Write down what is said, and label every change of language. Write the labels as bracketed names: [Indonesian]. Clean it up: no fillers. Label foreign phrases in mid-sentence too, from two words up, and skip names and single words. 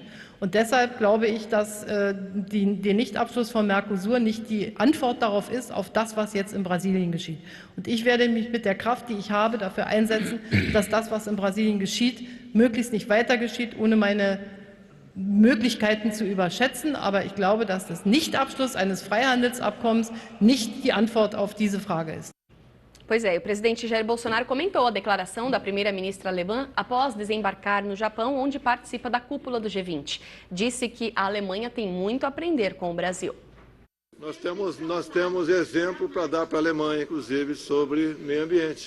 [German] Und deshalb glaube ich, dass der Nichtabschluss von Mercosur nicht die Antwort darauf ist, auf das, was jetzt in Brasilien geschieht. Und ich werde mich mit der Kraft, die ich habe, dafür einsetzen, dass das, was in Brasilien geschieht, möglichst nicht weiter geschieht, ohne meine Möglichkeiten zu überschätzen. Aber ich glaube, dass das Nichtabschluss eines Freihandelsabkommens nicht die Antwort auf diese Frage ist. [Portuguese] Pois é, o presidente Jair Bolsonaro comentou a declaração da primeira-ministra alemã após desembarcar no Japão, onde participa da cúpula do G20. Disse que a Alemanha tem muito a aprender com o Brasil. Nós temos exemplo para dar para a Alemanha, inclusive, sobre meio ambiente.